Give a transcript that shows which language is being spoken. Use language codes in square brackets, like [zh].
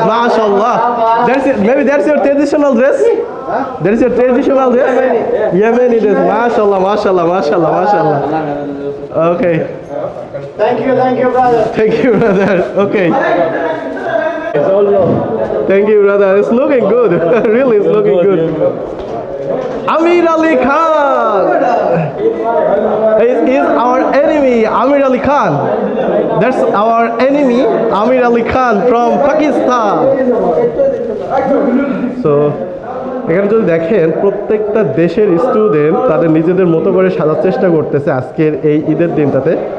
[en] মাশাআল্লাহ, maybe that's your traditional dress. That is your traditional dress. Yemeni dress. [ar] মাশাআল্লাহ মাশাআল্লাহ মাশাআল্লাহ মাশাআল্lah. [en] Okay, Thank you, brother. thank you brother. Okay, thank you brother, it's looking good. Really it's looking good. Amir Ali Khan is our enemy. Amir Ali Khan, that's our enemy. Amir Ali Khan from Pakistan. [bn] So এখানে যদি দেখেন প্রত্যেকটা দেশের student তাদের নিজেদের মতো করে সাজার চেষ্টা করতেছে আজকের এই ঈদের দিনটাতে।